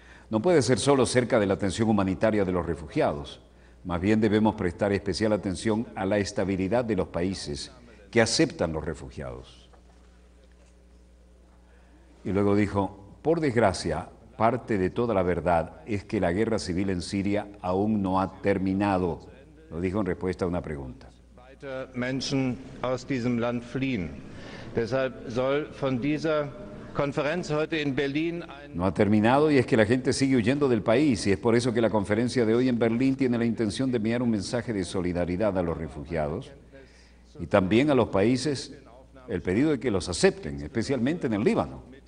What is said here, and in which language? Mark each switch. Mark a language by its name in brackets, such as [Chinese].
[Spanish] No puede ser solo cerca de la atención humanitaria de los refugiados, más bien debemos prestar especial atención a la estabilidad de los países que aceptan los refugiados. Y luego dijo, por desgracia, parte de toda la verdad es que la guerra civil en Siria aún no ha terminado. Lo dijo en respuesta a una pregunta. [German] Menschen aus diesem Land fliehen. Deshalb soll von dieser Konferenz heute in Berlin [Spanish] No ha terminado y es que la gente sigue huyendo del país y es por eso que la conferencia de hoy en Berlín tiene la intención de enviar un mensaje de solidaridad a los refugiados y también a los países el pedido de que los acepten, especialmente en el Líbano.